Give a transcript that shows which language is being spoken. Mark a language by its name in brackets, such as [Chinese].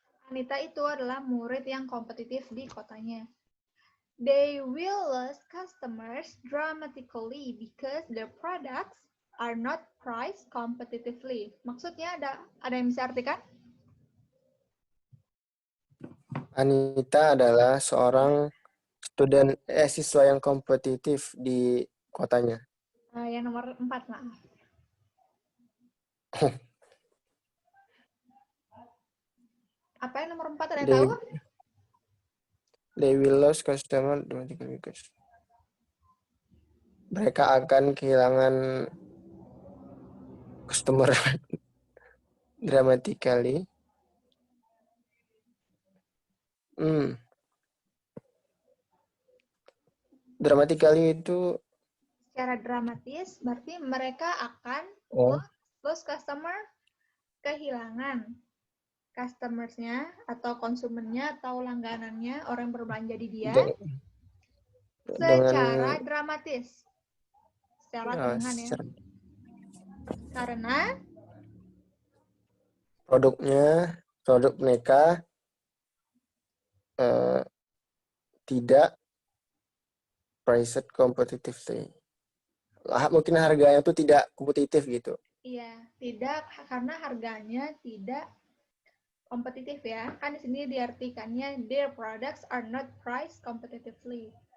[Indonesian] Anita itu adalah murid yang kompetitif di kotanya. [English] They will lose customers dramatically because their products are not priced competitively. [Indonesian] Maksudnya ada yang bisa artikan? Anita adalah seorang siswa yang kompetitif di kotanya. Yang nomor 4, maaf. Apa yang nomor 4, ada yang tahu? [English] They will lose customer dramatically because [Indonesian] mereka akan kehilangan [English] customer dramatically. [Indonesian] Dramatically itu Secara dramatis, berarti mereka akan oh, lose customer, kehilangan customersnya atau konsumennya atau langganannya, orang yang berbelanja di dia, secara dengan dramatis. Secara dengan ya. Karena produk mereka tidak [English] priced competitively. [Indonesian] Mungkin harganya itu tidak kompetitif gitu. iya, tidak, karena harganya tidak kompetitif ya. Kan di sini diartikannya [English] their products are not priced competitively.